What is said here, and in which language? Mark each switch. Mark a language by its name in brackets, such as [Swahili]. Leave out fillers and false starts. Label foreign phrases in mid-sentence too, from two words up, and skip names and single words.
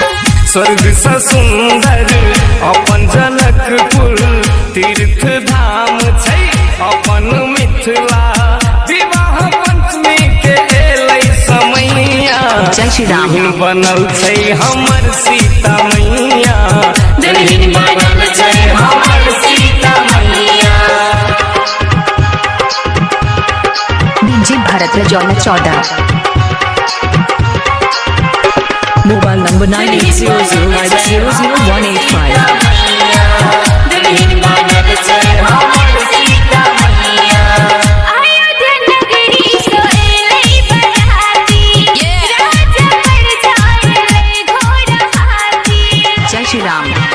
[Maithili] स्वर्ग से सुंदर अपन जनकपुर तीर्थ धाम छै अपन मिथिला विवाह पंचमी के एलै समैया जय श्री राम। दुल्हन बनल छै हमर सीता मैया दुल्हन बनल छै हमर सीता मैया। डीजे भारत में जौन 14 [English] Mobile number 9800900185. [Maithili] अयोध्या नगरी से एलै बराती राजा पर जाए घोड़ा हाथी जय श्री राम।